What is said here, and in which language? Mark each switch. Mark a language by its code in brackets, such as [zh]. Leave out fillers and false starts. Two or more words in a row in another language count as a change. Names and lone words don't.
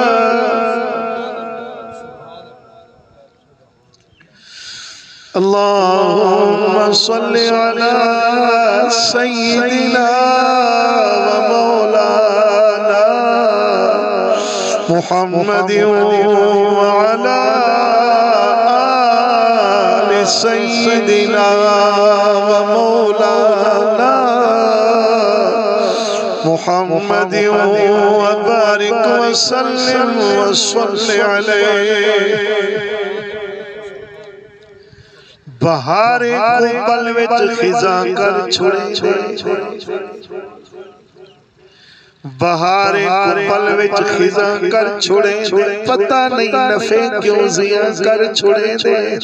[ar] اللهم صل على سيدنا ومولانا محمد وعلى آل سيدنا ومولانا محمد وبارك وسلم وصل عليه. [pa] بہار کو پل وچ خزاں کر چھڑے دے، بہار کو پل وچ خزاں کر چھڑے دے، پتہ نہیں نفع کیوں زیاں کر چھڑے دے.